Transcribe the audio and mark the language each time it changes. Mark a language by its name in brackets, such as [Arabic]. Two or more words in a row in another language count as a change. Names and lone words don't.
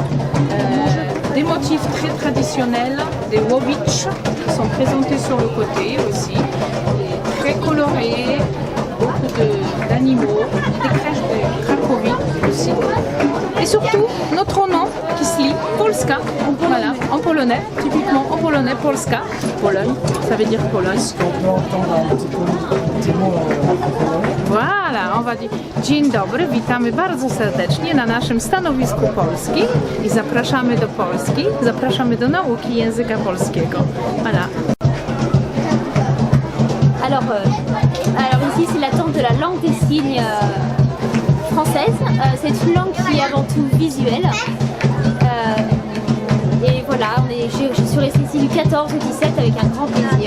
[French] Des motifs très traditionnels, des łowicz qui sont présentés sur le côté aussi, très colorés, beaucoup d'animaux, des crèches de Cracovie aussi. Et surtout, notre nom qui se lit Polska, voilà, en polonais, typiquement en polonais, Polska, Pologne, ça veut dire Pologne. Est-ce qu'on peut entendre un petit mot [Polish] Voilà, on va dire Dzień dobry, witamy bardzo serdecznie na naszym stanowisku polskim i zapraszamy do Polski, zapraszamy do nauki języka polskiego. [French] Voilà. Alors ici c'est l'attente de la langue des signes française. C'est une langue qui est avant tout visuelle. Et voilà, je suis restée ici du 14 au 17 avec un grand plaisir.